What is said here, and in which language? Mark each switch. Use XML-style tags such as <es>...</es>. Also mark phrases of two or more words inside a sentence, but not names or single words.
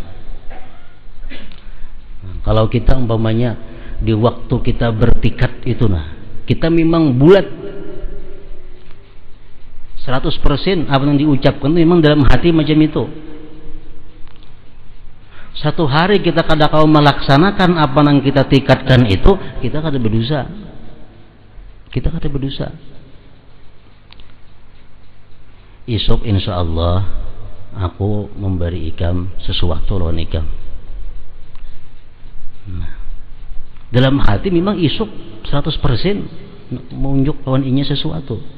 <id>Kalau kita umpamanya di waktu kita bertikad itu kita memang bulat 100% apa yang diucapkan itu memang dalam hati macam itu. Satu hari kita kada kau melaksanakan apa yang kita tikadkan itu, kita kada berdosa.</id> <bjn>Esok</bjn> <ar>إن شاء الله</ar> <bjn>aku memberi ikam sesuatu lawan ikam. Nah, dalam hati memang esok 100% menunjuk lawan inya sesuatu.</bjn>